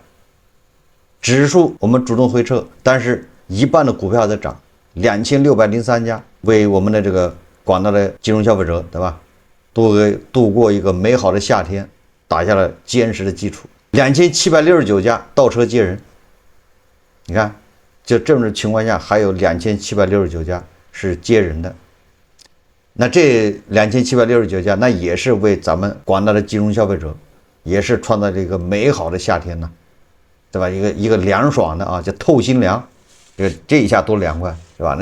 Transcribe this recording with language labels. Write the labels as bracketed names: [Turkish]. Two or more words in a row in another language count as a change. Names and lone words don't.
[Chinese] 指數我們主動回撤，但是一半的股票在漲，2603家為我們的這個廣大的金融消費者，對吧？度過一個美好的夏天，打下了堅實的基礎。2769家倒車接人，你看，就這種情況下，還有2769家是接人的。那這2769家，那也是為咱們廣大的金融消費者，也是創造了一個美好的夏天呢。对吧？一個涼爽的啊，叫透心涼，這一下多涼快，是吧？